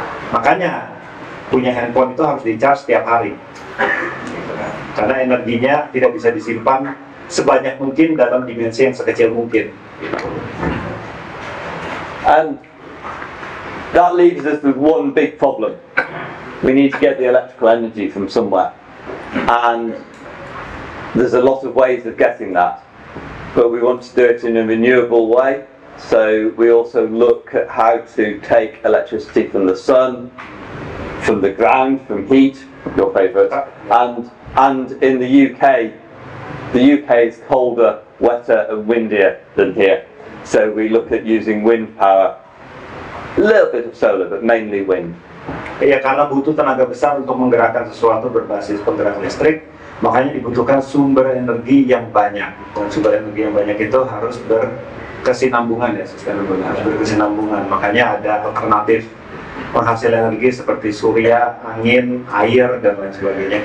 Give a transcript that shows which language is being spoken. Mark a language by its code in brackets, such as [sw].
[id] Makanya punya handphone itu harus di-charge setiap hari. Karena energinya tidak bisa disimpan sebanyak mungkin dalam dimensi yang sekecil mungkin. [en] And that leaves us with one big problem. We need to get the electrical energy from somewhere. And there's a lot of ways of getting that. But we want to do it in a renewable way. So we also look at how to take electricity from the sun, from the ground, from heat, your favourite, and in the UK is colder, wetter and windier than here. So we look at using wind power, a little bit of solar, but mainly wind. [id] Ya, karena butuh tenaga besar untuk menggerakkan sesuatu berbasis penggerak listrik, makanya dibutuhkan sumber energi yang banyak. Dan sumber energi yang banyak itu harus berkesinambungan, ya, harus berkesinambungan. Makanya ada alternatif penghasil energi seperti surya, angin, air, dan lain sebagainya.